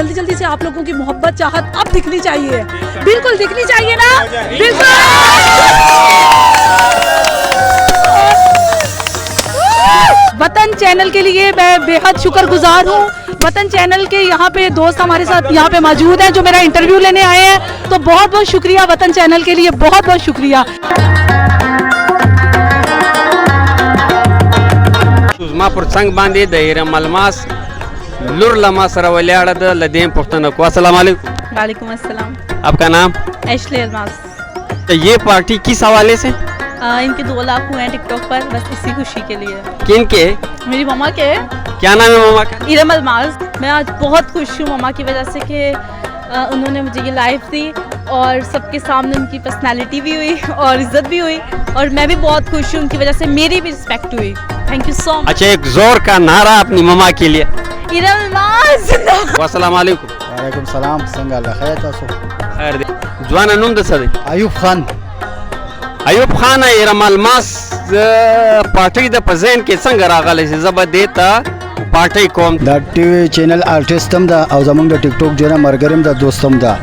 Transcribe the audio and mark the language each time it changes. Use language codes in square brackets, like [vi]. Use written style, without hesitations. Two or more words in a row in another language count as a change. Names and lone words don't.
[ur] جلدی جلدی سے آپ لوگوں کی محبت چاہت اب دکھنی چاہیے، بالکل دکھنی چاہیے نا، بالکل. وطن چینل کے لیے میں بے حد شکرگزار ہوں. وطن چینل کے یہاں پے دوست ہمارے ساتھ یہاں پے موجود ہیں جو میرا انٹرویو لینے آئے ہیں، تو بہت بہت شکریہ وطن چینل کے لیے، بہت بہت شکریہ. [ps] زما پر څنګ باندې د ایرم الماس لور لما سره ولاړه ده. له دې پوښتنه کوو. [ar] السلام علیکم. وعليكم السلام. [ur] آپ کا نام? एशले अलमास। تو یہ پارٹی کس حوالے سے? ان کے 2 لاکھ ہوئے ہیں ٹک ٹاک پر، بس اسی خوشی کے لیے. کن کے? میری مما کے. کیا نام ہے مما کا? इरम अलमास। میں آج بہت خوش ہوں مما کی وجہ سے کہ انہوں نے مجھے یہ لائف دی اور سب کے سامنے ان کی پرسنالٹی بھی ہوئی اور عزت بھی ہوئی، اور میں بھی بہت خوش ہوں ان کی وجہ سے میری بھی ریسپیکٹ ہوئی. [en] thank you so much. [ur] اچھا، ایک زور کا نعرہ اپنی مما کے لیے. इरम अलमास। [ar] السلام عليكم. وعليكم السلام. [ps] څنګه الله خیر تاسو؟ خیر دی. ځوانه نوم د څه دی؟ ایوب خان. ایوب خان، ایرم الماس پارټۍ د په ذهن کې څنګه راغلی چې زه به دې ته پارټۍ کوم؟ دا ټي وي چینل آرټیسټ هم ده او زمونږ د ټیک ټاک ډېره ملګری هم ده، دوست هم ده.